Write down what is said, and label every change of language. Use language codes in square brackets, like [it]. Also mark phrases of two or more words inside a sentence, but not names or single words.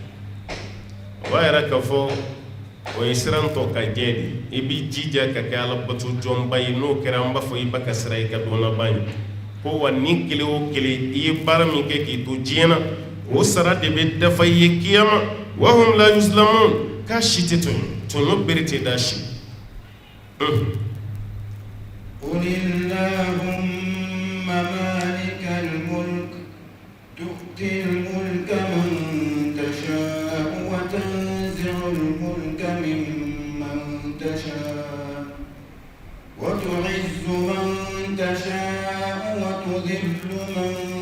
[bm] o b'a yɛrɛ k'a fɔ o ye siran tɔ ka jɛ de i b'i jija ka kɛ Ala bato jɔnba ye n'o kɛra an b'a fɔ i ba ka sira i ka dɔn laban ye ko wa ni kelen o kelen i ye baara min kɛ k'i to diɲɛ na o sara de bɛ dafa i ye kiyama wa [ar] هم لا يظلمون [bm] k'a si tɛ tɔɲɔ bere tɛ da si [ar] قل اللهم مالك الملك تؤتي الملك من تشاء وتنزع الملك ممن تشاء وتعز من تشاء وتذل من